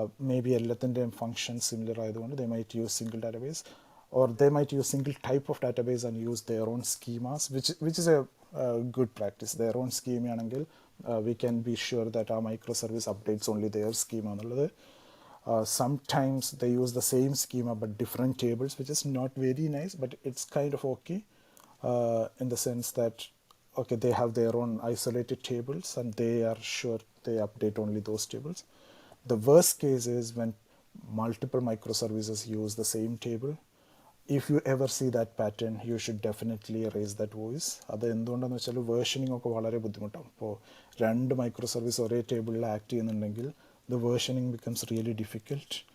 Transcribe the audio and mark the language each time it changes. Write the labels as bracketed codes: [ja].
[en] maybe [ml] എല്ലാത്തിൻ്റെയും function similar ആയതുകൊണ്ട് [en] They might use single database, or they might use single type of database and use their own schemas, which is a good practice. Their own സ്കീമയാണെങ്കിൽ we can be sure that ആ micro service updates only their schema എന്നുള്ളത്. Sometimes they use the same schema but different tables, which is not very nice, but it's kind of okay. In the sense that, okay, they have their own isolated tables and they are sure they update only those tables. The worst case is when multiple microservices use the same table. If you ever see that pattern, you should definitely raise that voice. [ml] അത് എന്തുകൊണ്ടാണെന്ന് വെച്ചാൽ വേർഷനിങ് ഒക്കെ വളരെ ബുദ്ധിമുട്ടാണ്. ഇപ്പോൾ 2 micro service ഒരേ ടേബിളിൽ act ചെയ്യുന്നുണ്ടെങ്കിൽ [en] the versioning becomes really difficult.